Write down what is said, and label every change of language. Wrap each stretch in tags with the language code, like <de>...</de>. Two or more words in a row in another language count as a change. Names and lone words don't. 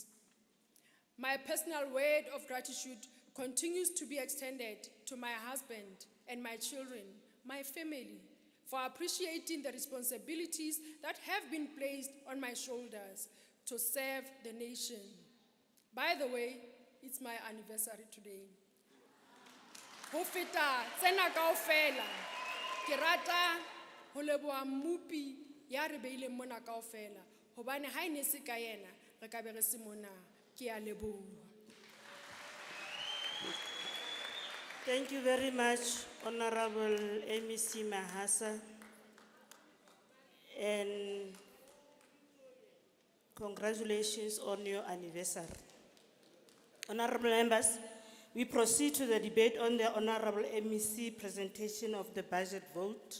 <en>My personal word of gratitude continues to be extended to my husband and my children, my family, for appreciating the responsibilities that have been placed on my shoulders to serve the nation. By the way, it's my anniversary today.</en> <st>Ho feta tsena kaofela, ke rata ho leboha mmupi ya re beileng mona kaofela, hobane ha ene se ka yena re ka be re se mona. Ke a leboha.</st> <en>Thank you very much, Honorable MEC Mahasa, and congratulations on your anniversary. Honorable members, we proceed to the debate on the Honorable MEC presentation of the budget vote.</en>